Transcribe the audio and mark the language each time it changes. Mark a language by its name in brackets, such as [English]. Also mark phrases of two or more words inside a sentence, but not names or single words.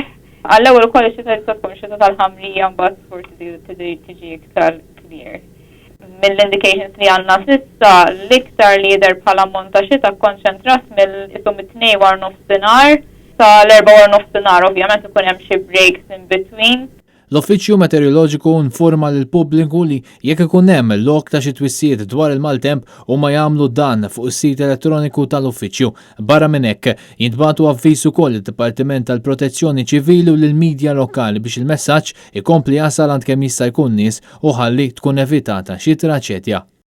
[Maltese] Għall-ewwel ukoll ix-xita jista' tkun xita tal-ħamrija mbagħad forsi tiġi iktar clear. Mill-indications li għandna s'issa l-iktar li jidher bħala ammont ta' xita kkonċentrat mill-isum it-tnejn war nofsinhar sa l-4 war nofsinhar, ovvjament ikun hemm xi [English] breaks in between. [Maltese] L-Uffiċċju Meteoroloġiku informa lill-pubbliku li jekk ikun hemm lok ta' xi twissijiet dwar il-maltemp huma jagħmlu dan fuq is-sit elettroniku tal-uffiċċju. Barra minn hekk jintbagħtu avviż ukoll id-Dipartiment tal-Protezzjoni Ċivili u lill-midja lokali biex il-messaġġ ikompli jasal għand kemm jista' jkun nies u ħalli tkun evitata xi traċedja.